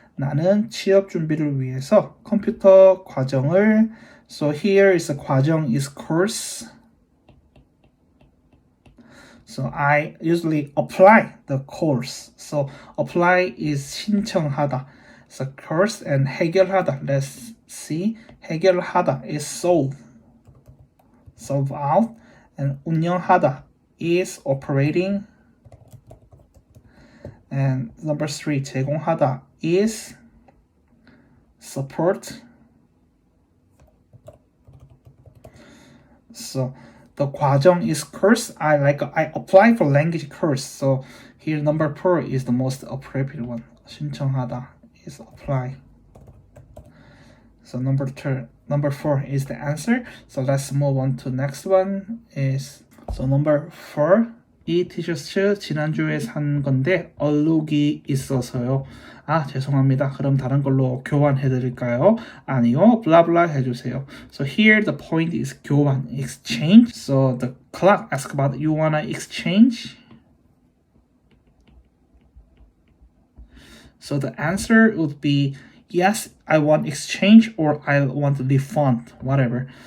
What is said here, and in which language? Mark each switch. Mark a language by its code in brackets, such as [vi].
[ko] 나는 취업 준비를 위해서 컴퓨터 과정을. [en] So here is a 과정 is course. So I usually apply the course. So apply is 신청하다. So course and 해결하다. Let's see. 해결하다 is solve out. And 운영하다 is operating. And number 3, 제공하다 is support. So the 과정 is course. I apply for language course. So here number 4 is the most appropriate one. 신청하다 is apply. So number 4 is the answer. So let's move on to next one is so number 4. [ko] 이 티셔츠 지난주에 산 건데 얼룩이 있어서요. 아, 죄송합니다. 그럼 다른 걸로 교환해 드릴까요? 아니요. 블라블라 해주세요. [en] So here the point is 교환, exchange. So the clerk asks about you wanna exchange? So the answer would be yes, I want exchange or I want to refund, whatever.